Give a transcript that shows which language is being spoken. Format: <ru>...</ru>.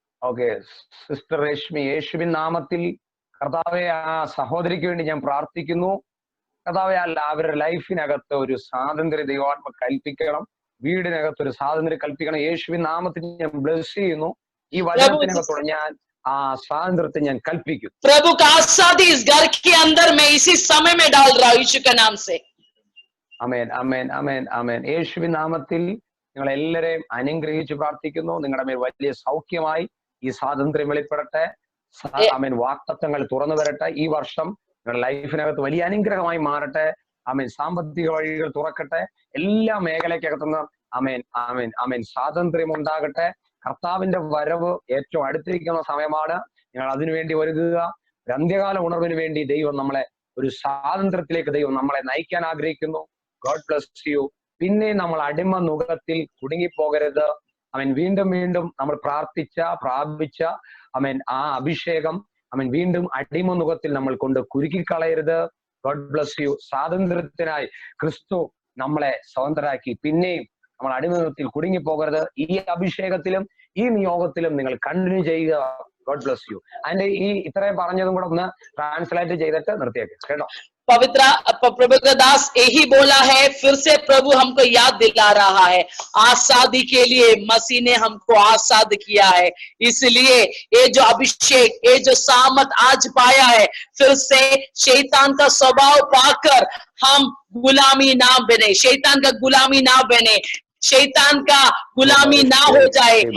<ml>Okay sister Rashmi, യേശുവിൻ നാമത്തിൽ കർത്താവെ ആ സഹോദരിക്ക് വേണ്ടി ഞാൻ പ്രാർത്ഥിക്കുന്നു. കർത്താവെ അവരുടെ ലൈഫിനകത്ത് ഒരു സ്വാതന്ത്ര്യം ദൈവാത്മ കൽപ്പിക്കണം, വീടിനകത്ത് ഒരു സ്വാതന്ത്ര്യം കൽപ്പിക്കണം. യേശുവിൻ നാമത്തിൽ ഞാൻ ബ്ലെസ് ചെയ്യുന്നു. ഈ വചനത്തിനകത്തോടെ ഞാൻ ആ സ്വാതന്ത്ര്യത്തെ ഞാൻ കൽപ്പിക്കും.</ml> <hi>प्रभु का आशीर्वाद इस घर के अंदर मैं इसी समय में डाल रहा हूं यीशु के नाम से.</hi> <ml>അമേൻ അമേൻ അമേൻ അമേൻ. യേശുവിൻ നാമത്തിൽ നിങ്ങൾ എല്ലാവരെയും അനുഗ്രഹിച്ച് പ്രാർത്ഥിക്കുന്നു. നിങ്ങളുടെ മേൽ വലിയ സൗഖ്യമായി ഈ സ്വാതന്ത്ര്യം വെളിപ്പെടട്ടെ. അമേൻ. വാക്തത്വങ്ങൾ തുറന്നു വരട്ടെ. ഈ വർഷം നിങ്ങളുടെ ലൈഫിനകത്ത് വലിയ അനുഗ്രഹമായി മാറട്ടെ. അമേൻ. സാമ്പത്തിക വഴികൾ തുറക്കട്ടെ. എല്ലാ മേഖലയ്ക്കകത്തുനിന്ന് അമേൻ അമേൻ അമേൻ സ്വാതന്ത്ര്യം ഉണ്ടാകട്ടെ. കർത്താവിന്റെ വരവ് ഏറ്റവും അടുത്തിരിക്കുന്ന സമയമാണ്. നിങ്ങൾ അതിനുവേണ്ടി ഒരുങ്ങുക. ഒരു അന്ത്യകാല ഉണർവിന് വേണ്ടി ദൈവം നമ്മളെ ഒരു സ്വാതന്ത്ര്യത്തിലേക്ക് ദൈവം നമ്മളെ നയിക്കാൻ ആഗ്രഹിക്കുന്നു.</ml> <en>God bless you.</en> <ml>പിന്നെ നമ്മൾ അടിമ നുഖത്തിൽ കുടുങ്ങിപ്പോകരുത്. അവൻ വീണ്ടും വീണ്ടും നമ്മൾ പ്രാപിച്ച അവൻ ആ അഭിഷേകം അവൻ വീണ്ടും അടിമ നുഖത്തിൽ നമ്മൾ കൊണ്ട് കുരുക്കിക്കളയരുത്.</ml> <en>God bless you.</en> <ml>സ്വാതന്ത്ര്യത്തിനായി ക്രിസ്തു നമ്മളെ സ്വതന്ത്രരാക്കി. പിന്നെയും നമ്മൾ അടിമത്തിൽ കുടുങ്ങിപ്പോകരുത്. ഈ അഭിഷേകത്തിലും ഈ നിയോഗത്തിലും നിങ്ങൾ കണ്ടിന്യൂ ചെയ്യുക.</ml> <en>God bless you.</en> <ml>അതിന്റെ ഈ ഇത്രയും പറഞ്ഞതും കൂടെ ഒന്ന് ട്രാൻസ്ലേറ്റ് ചെയ്തിട്ട് നിർത്തിയേക്ക് കേട്ടോ.</ml> <hi>पवित्र प्रभु का दास यही बोला है, फिर से प्रभु हमको याद दिला रहा है, आजादी के लिए मसीह ने हमको आजाद किया है. इसलिए ये जो अभिषेक, ये जो सामत आज पाया है, फिर से शैतान का स्वभाव पाकर हम गुलामी ना बने, शैतान का गुलामी ना बने, शैतान का गुलामी ना हो जाए.</hi>